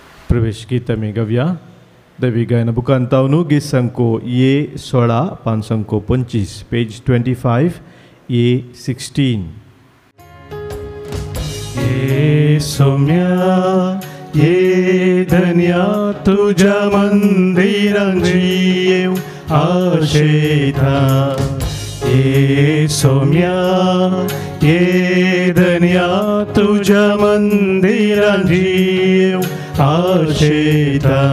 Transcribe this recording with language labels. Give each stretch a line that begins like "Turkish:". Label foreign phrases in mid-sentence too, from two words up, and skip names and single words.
Konkani: प्रवेश गीत आमी गावया. दैवी गायन बुकांतावनू गीत संको ये 16 पान संको 25 पेज 25 ये 16. ये सौम्या ये धन्या तुझ्या मंदिरांत येव आशेता. ये सौम्या ये धन्या तुझ्या मंदिरांत येव आशेता.